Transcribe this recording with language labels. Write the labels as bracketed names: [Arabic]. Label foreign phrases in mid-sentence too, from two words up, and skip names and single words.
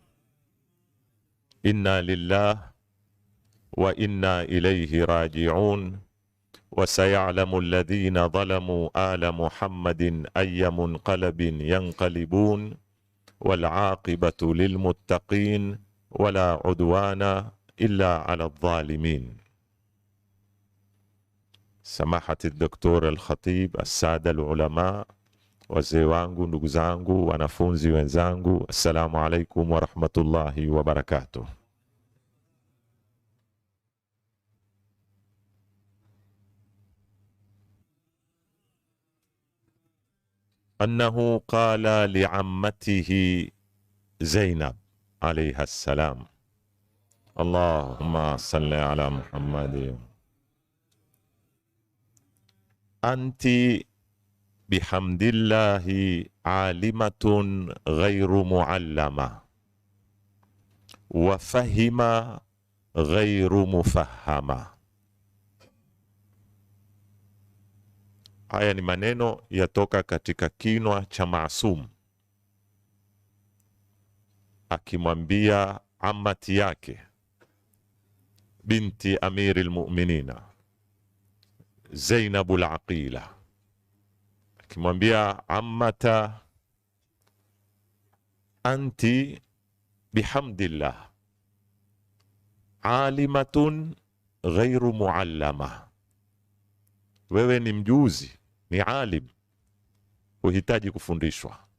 [Arabic] إنا لله وإنا إليه راجعون، وسيعلم الذين ظلموا آل محمد أي منقلب ينقلبون، والعاقبة للمتقين ولا عدوان إلا على الظالمين. سماحة الدكتور الخطيب، السادة العلماء، [Swahili] wazee wangu, ndugu zangu, wanafunzi wenzangu, [Arabic] السلام عليكم ورحمة الله وبركاته. أنه قال لعمته زينب عليها السلام، اللهم صل على محمد، أنت بحمد الله عالمة غير معلمة، وفهم غير مفهمة. [Swahili] Haya ni maneno yatoka katika kinwa cha Maasum akimwambia amati yake binti Amiril Mu'minina Zainabul Aqila, akimwambia [Arabic] عمة أنت بحمد الله عالمة غير معلمة, [Swahili] wewe ni mjuzi, ni alim, huhitaji kufundishwa.